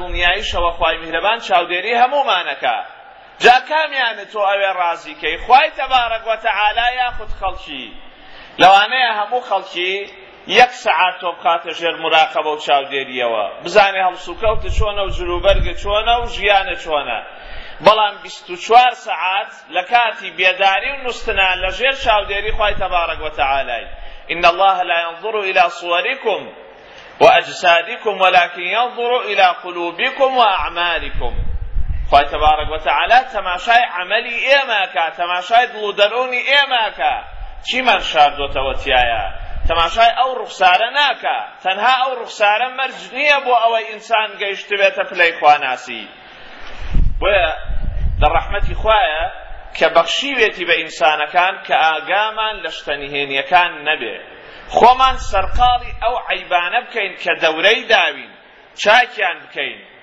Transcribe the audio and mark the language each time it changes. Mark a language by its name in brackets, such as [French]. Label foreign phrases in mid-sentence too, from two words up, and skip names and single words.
[Central Kurdish] دڵنیاییشەوە خوای میهرەبان چاودێری هەمومانەکە جا کامیانە تۆ ئەوێ ڕازیکەی خوای [Arabic] تەبارەک وەتەعالا [Central Kurdish] یاخود خەڵکی لەوانەیە هەموو خەڵکی یەک سەعات تۆ بخاتە ژێر مراقەبە و چاودێریەوە بزانێ هەڵسوکەوتە چۆنە و جلوبەرگە چۆنە و ژیانە چۆنە بەڵام 24 سەعات لە کاتی بێداری و نوستنا لە ژێر چاودێری خوای [Arabic] تەبارەک وەتەعالای إن الله لا ينظر إلى صوركم وأجسادكم ولكن ينظر إلى قلوبكم وأعمالكم خوای تبارک وتعالى تماشای [Central Kurdish] عملی ئێمەکە تەماشای دڵ و دەرونی ئێمەکە چیمان شاردۆتەوە تایە تەماشای ئەو ڕوخسارە ناکە تەنها ئەو ڕوخسارە مەرج نییە بۆ ئەوەی ئینسان گەیشتبێتە پلەی خواناسی بۆیە لە ڕەحمەتی خوایە کە بەخشیوێتی بە ئینسانەکان کە ئاگامان لە شتەنیهێنیەکان نەبێ خۆمان سەرقاڵی ئەو عەیبانە بکەین کە دەورەی داوین چاکیان بکەین